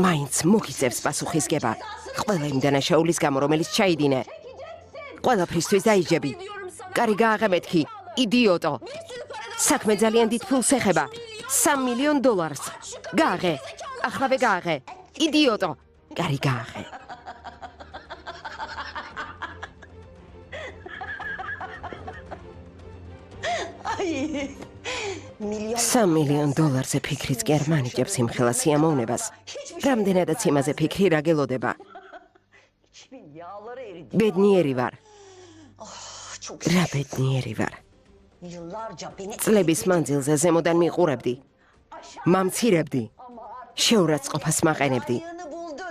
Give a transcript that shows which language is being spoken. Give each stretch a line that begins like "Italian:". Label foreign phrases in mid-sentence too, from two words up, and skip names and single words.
Georgian: მაინც მოგიწევს პასუხისგება ყველა იმ დანაშაულის გამო რომელიც ჩაიდინე ყველაფრისთვის დაიჯები კარი გააღე მეთქი იდიოტო საქმე ძალიან დიდ ფულს ეხება 3 მილიონ დოლარს გააღე ახლავე გააღე იდიოტო კარი გააღე
Turkish: Ay. Milyon
Georgian: 3 მილიონ დოლარზე ფიქრიც კი არ მანიჭებს იმ ხელა სიამოვნებას რამდენადაც იმაზე ფიქრი რა გელოდება
Turkish: içimin yağları eridi.
Georgian: ბედნიერი ვარ
Turkish: Çok
Georgian: რა ბედნიერი ვარ
Turkish: yıllarca beni
Georgian: წლების მანძილზე ზემოდან მიყურებდი მამცირებდი შეურაცხყოფას მაყენებდი
Turkish: yanı buldun.